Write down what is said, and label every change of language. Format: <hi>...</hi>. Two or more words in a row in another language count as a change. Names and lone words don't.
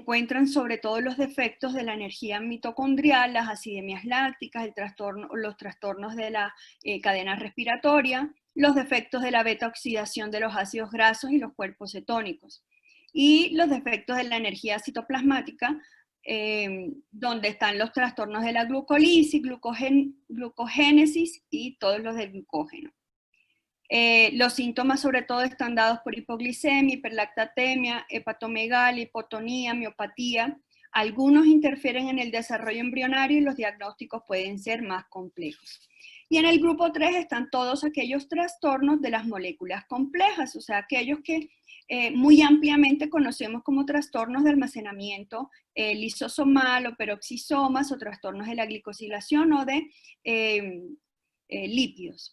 <es>encuentran sobre todo los defectos de la energía mitocondrial, las acidemias lácticas, los trastornos de la cadena respiratoria, los defectos de la beta-oxidación de los ácidos grasos y los cuerpos cetónicos, y los defectos de la energía citoplasmática, donde están los trastornos de la glucólisis, glucogénesis y todos los del glucógeno. Los síntomas sobre todo están dados por hipoglicemia, hiperlactatemia, hepatomegalia, hipotonía, miopatía. Algunos interfieren en el desarrollo embrionario y los diagnósticos pueden ser más complejos. Y en el grupo 3 están todos aquellos trastornos de las moléculas complejas, o sea, aquellos que muy ampliamente conocemos como trastornos de almacenamiento lisosomal o peroxisomas, o trastornos de la glicosilación o de lípidos.</es>